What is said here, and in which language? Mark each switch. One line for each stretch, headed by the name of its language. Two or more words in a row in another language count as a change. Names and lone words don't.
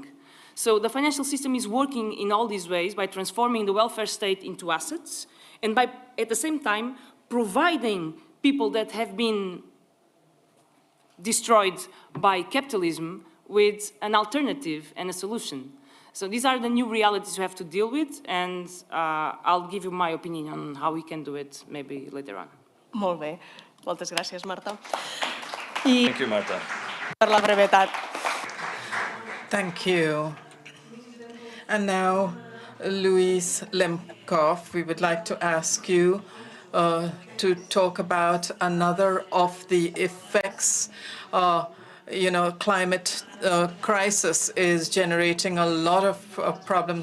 English: So the financial system is working in all these ways by transforming the welfare state into assets and by, at the same time, providing people that have been destroyed by capitalism with an alternative and a solution. So these are the new realities we have to deal with, and I'll give you my opinion on how we can do it maybe later on.
Catalan: Molt bé. Moltes gràcies, Marta.
English: Thank you, Marta.
Catalan: Per la brevetat.
English: Thank you. And now, Luis Lemkov, we would like to ask you to talk about another of the effects. Climate crisis is generating a lot of problems.